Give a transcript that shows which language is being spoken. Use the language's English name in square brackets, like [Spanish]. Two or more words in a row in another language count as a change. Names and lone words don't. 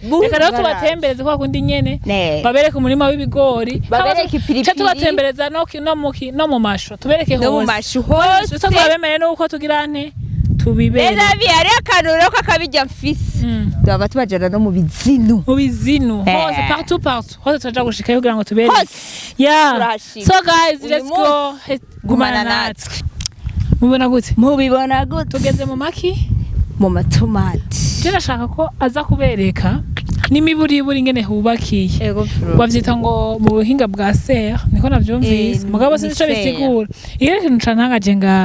[Rundi] Reka rero tubatembereze kwa kundi nyene babereke umurima w'ibigori, babereke ipiripiri, tubatembereza no mu masho tubereke hose. No mu masho hose twabemeye nuko tugira nte tubibere. Ezabi ari akanuro kakabijya mfise. Ndaba tubajana no mu bizinu. Hose partout. Hose turaja gushika kugira ngo tubere. [English] Yeah. So guys, let's go. [Rundi] Gumana natwe. Mubibona gute? Tugeze mu maki? Mu matomati. Je nashaka ko aza kubereka n'imiburiburi ingene hubakiye bavyita ngo mu buhinga bwa serre niko navyumvise mugabo sinzi ico bisigura iyo kintu cantangaje ngaha